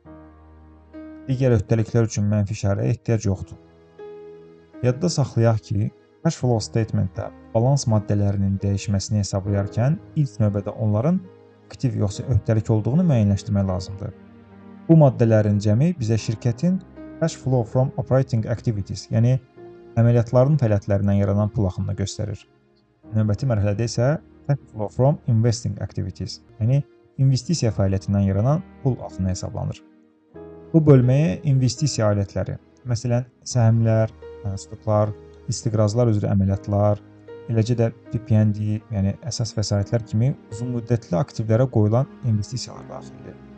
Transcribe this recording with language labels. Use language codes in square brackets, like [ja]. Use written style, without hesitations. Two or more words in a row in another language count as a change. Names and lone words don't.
[az] Digər öhdəliklər üçün mənfi işarəyə ehtiyac yoxdur. Yadda saxlayaq ki, [en] cash flow statementdə [az] balans maddələrinin dəyişməsini hesablayarkən ilk növbədə onların aktiv yoxsa öhdəlik olduğunu müəyyənləşdirmək lazımdır. Bu maddələrin cəmi bizə şirkətin [en] cash flow from operating activities, [az] yəni əməliyyatların fəaliyyətlərindən yaranan pul axınını göstərir. Növbəti mərhələdə isə [en] cash flow from investing activities, [az] yəni investisiya fəaliyyətindən yaranan pul axını hesablanır. Bu bölməyə investisiya alətləri, məsələn, səhmlər, stoklar, istiqrazlar üzrə əməliyyatlar, eləcə də PPND, yəni əsas vəsaitlər kimi uzunmüddətli aktivlərə qoyulan investisiyalar daxildir.